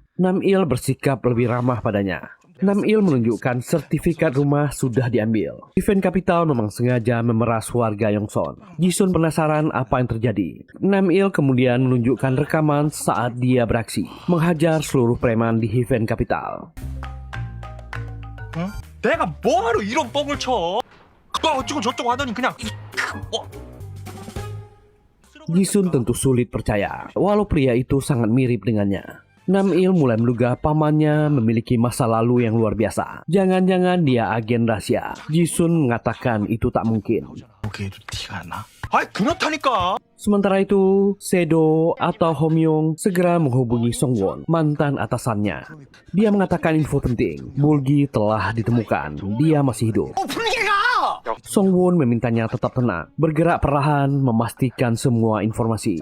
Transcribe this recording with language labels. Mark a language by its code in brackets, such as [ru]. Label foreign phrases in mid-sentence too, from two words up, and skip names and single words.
[id] Nam-il bersikap lebih ramah padanya. Nam-il menunjukkan sertifikat rumah sudah diambil. Heaven Capital memang sengaja memeras warga Yongsan. Ji-sun penasaran apa yang terjadi. Nam-il kemudian menunjukkan rekaman saat dia beraksi, menghajar seluruh preman di Heaven Capital. [ko] 내가 뭐하러 이런 뻥을 쳐? 어쩌고 저쩌고 하더니 그냥 [id] Ji-sun tentu sulit percaya, walau pria itu sangat mirip dengannya. Nam-il mulai menduga pamannya memiliki masa lalu yang luar biasa. Jangan-jangan dia agen rahasia. Ji-sun mengatakan itu tak mungkin. [ko] 거기에도 티가 나? 아이 그렇다니까. [id] Sementara itu, Sedo atau Homyong segera menghubungi Songwon, mantan atasannya. Dia mengatakan info penting. Bulgi telah ditemukan. Dia masih hidup. Songwon memintanya tetap tenang, bergerak perlahan, memastikan semua informasi.